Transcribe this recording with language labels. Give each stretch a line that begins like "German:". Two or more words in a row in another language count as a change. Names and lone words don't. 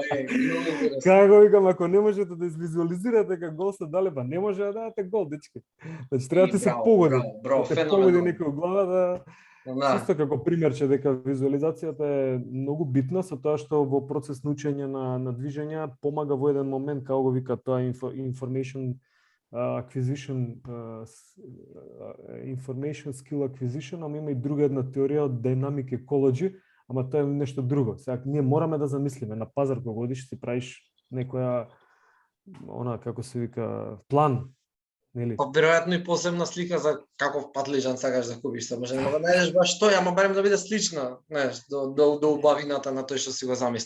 Macedonian: Како викам, ако не можете да извизуализирате дека гол се дале, па не може да дадете гол, дечки. Значи треба да се погоди. Браво, да се погоди некој глава да Систо како примерче дека визуализацијата е многу битна со тоа што во процес на учење на движења помага во еден момент, како го вика тоа
English: information acquisition, information skill acquisition,
Macedonian: ама има и друга една теорија од
English: dynamic ecology,
Macedonian: ама тоа е нешто друго. Сега ние мораме да замислиме на пазар кога одиш, си правиш некоја како се вика план, нели? Па веројатно и посебна слика за каков патлижан сакаш да купиш, може да го најдеш баш тој, ама барем да биде слична, знаеш, до убавината на тој што си го замислил.